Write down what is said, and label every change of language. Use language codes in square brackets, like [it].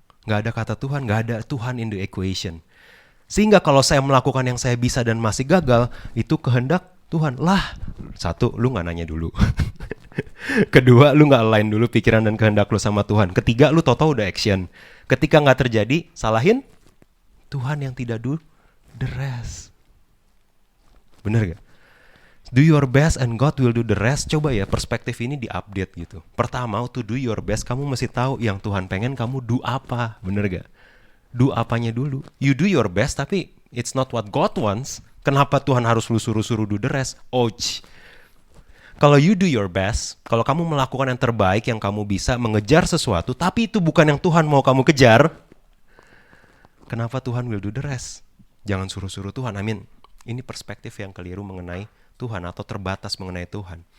[id] Gak ada kata Tuhan, gak ada Tuhan [en] in the equation. [id] Sehingga kalau saya melakukan yang saya bisa dan masih gagal, itu kehendak Tuhan. Lah, satu, lu gak nanya dulu. Kedua, lu gak align dulu pikiran dan kehendak lu sama Tuhan. Ketiga, lu tau-tau udah action. Ketika gak terjadi, salahin Tuhan yang tidak [en] do the rest. [id] Bener gak? [en] Do your best and God will do the rest. [id] Coba ya perspektif ini di-update gitu. Pertama, [en] to do your best, [id] kamu mesti tahu yang Tuhan pengen kamu do apa. Bener gak? Do apanya dulu. [en] You do your best [id] tapi [en] it's not what God wants. [id] Kenapa Tuhan harus lu suruh-suruh [en] do the rest? [id] Ouch. Kalau [en] you do your best, [id] kalau kamu melakukan yang terbaik yang kamu bisa, mengejar sesuatu, tapi itu bukan yang Tuhan mau kamu kejar, kenapa Tuhan [en] will do the rest? [id] Jangan suruh-suruh Tuhan. Ini perspektif yang keliru mengenai Tuhan atau terbatas mengenai Tuhan.